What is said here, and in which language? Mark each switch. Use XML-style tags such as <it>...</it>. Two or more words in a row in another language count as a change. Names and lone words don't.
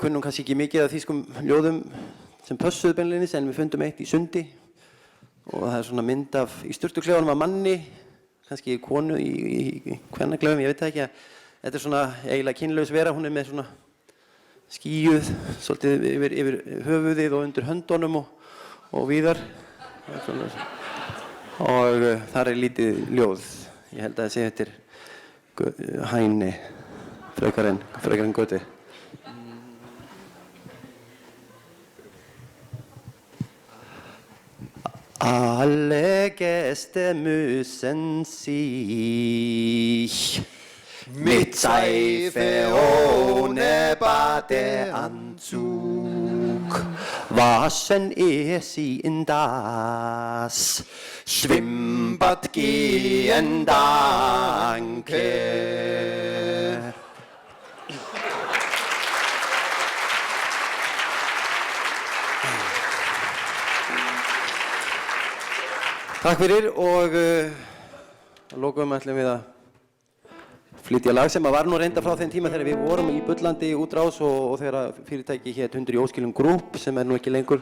<is>kunnum kannski ekki mikið af þýskum ljóðum sem pössuðu beinlínis en við fundum eitt í Sundi og það svona mynd í sturtuklefanum af manni, kannski konu í kvennaklefum, ég veit það ekki að þetta svona eiginlega kynlaus vera, hún með svona skýjuð svolítið yfir höfuðið og undir höndunum og víðar og þar lítið ljóð, ég held að það sé eftir Hæni frekar en Göti.</is> <de>Alle Gäste müssen sich mit Seife ohne Badeanzug waschen, ehe sie in das Schwimmbad gehen. Danke.</de> <is>Takk fyrir og að lokum ætlum við að flytja lag sem var nú reynda frá þeim tíma þegar við vorum í bullandi útrás og þegar fyrirtæki hét 100 í óskilum Group sem nú ekki lengur.</is>